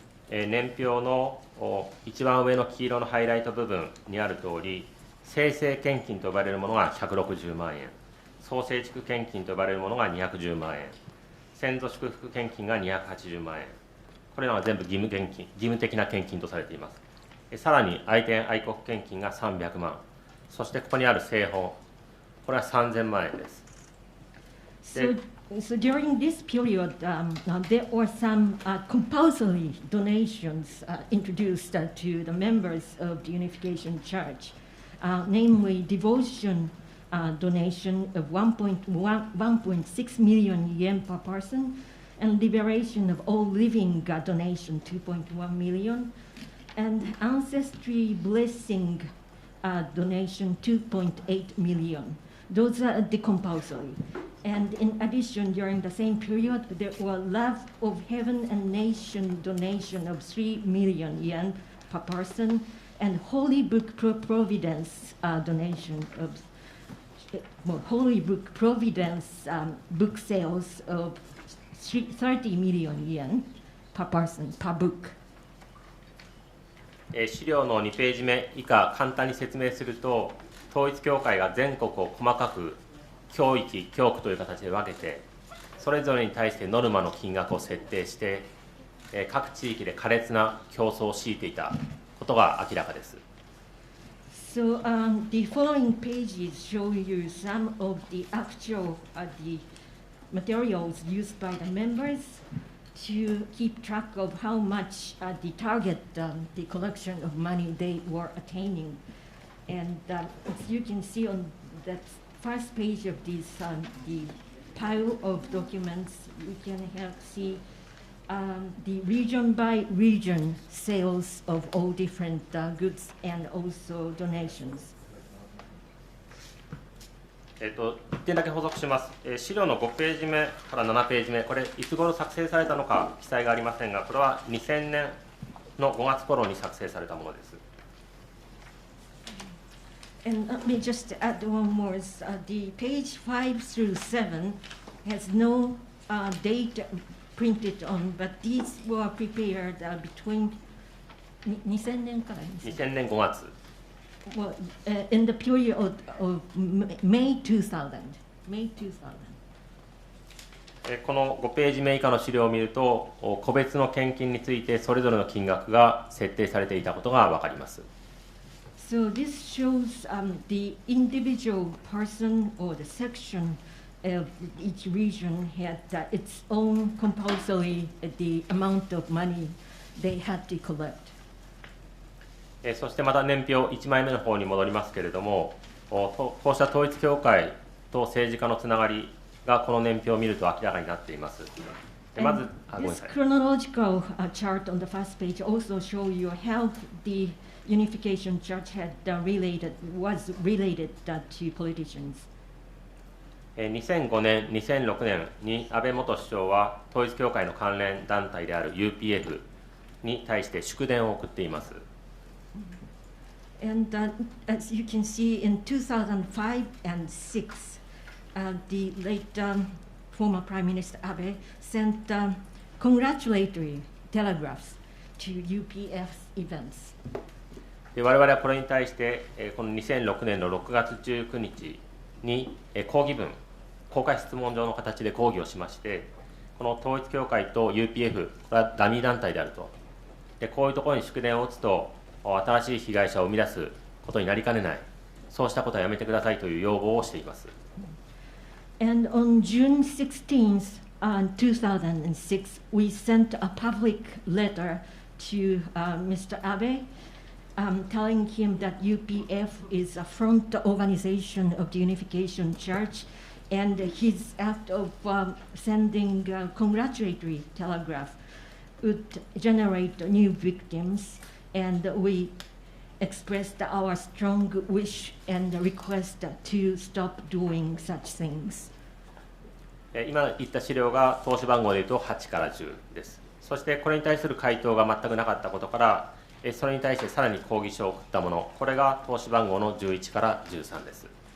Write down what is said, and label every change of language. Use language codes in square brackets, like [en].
[ja] 年表の一番上の黄色のハイライト部分にある通り、生成献金と呼ばれるものが160万円、創成築献金と呼ばれるものが210万円、先祖祝福献金が280万円、これらは全部義務的な献金とされています。さらに愛天愛国献金が300万、そしてここにある聖本、これは3000万円です。 [en] So during this period, there were some compulsory donations introduced to the members of the Unification Church, namely devotion donation of 1.6 million yen per person, and liberation of all living donation 2.1 million, and ancestry blessing donation 2.8 million. Those are the compulsory. And in addition, during the same period, there were Love of Heaven and Nation donation of 3 million yen per person, and Holy Book Providence donation of Holy Book Providence book sales of 30 million yen per person, per book. [ja] 資料の2ページ目以下、簡単に説明すると、統一教会が全国を細かく教域、教区という形で分けて、それぞれに対してノルマの金額を設定して、各地域で苛烈な競争を強いていたことが明らかです。 [en] So the following pages show you some of the actual the materials used by the members to keep track of how much the target, the collection of money they were attaining. And as you can see on that first page of this, the pile of documents, you can see the region by region sales of all different goods and also donations. [ja] 1点だけ補足します。資料の5ページ目から7ページ目、これいつ頃作成されたのか記載がありませんが、これは2000年の5月頃に作成されたものです。 [en] And let me just add one more. The page 5 through 7 has no date printed on, but these were prepared between [ja] 2000年から 2000年5月。 [en] Well, in the period of May 2000. May 2000. [ja] この5ページ目以下の資料を見ると、個別の献金についてそれぞれの金額が設定されていたことが分かります。 [en] So this shows the individual person or the section of each region had its own compulsory the amount of money they had to collect. [ja] そしてまた年表1枚目の方に戻りますけれども、こうした統一教会と政治家のつながりがこの年表を見ると明らかになっています。まず、ごめんなさい。 [en] This chronological chart on the first page also show you how the unification church was related to politicians. [ja] 2005年、2006年に安倍元首相は統一教会の関連団体である UPF に対して祝電を送っています。 [en] And as you can see, in 2005 and 6, the late former Prime Minister Abe sent congratulatory telegraphs to UPF events. [ja] 我々はこれに対して、この2006年の6月19日に抗議文、公開質問状の形で抗議をしまして、この統一教会と UPF、これはダミー団体であると。でこういうところに祝電を打つと、新しい被害者を生み出すことになりかねない、そうしたことはやめてくださいという要望をしています。 [en] And on June 16th, 2006, we sent a public letter to Mr. Abe, telling him that UPF is a front organization of the Unification Church, and his act of sending congratulatory telegraph would generate new victims, and we expressed our strong wish and request to stop doing such things. [ja] 今言った資料が投資番号でいうと8から10です。そしてこれに対する回答が全くなかったことから、それに対してさらに抗議書を送ったもの、これが投資番号の11から13です。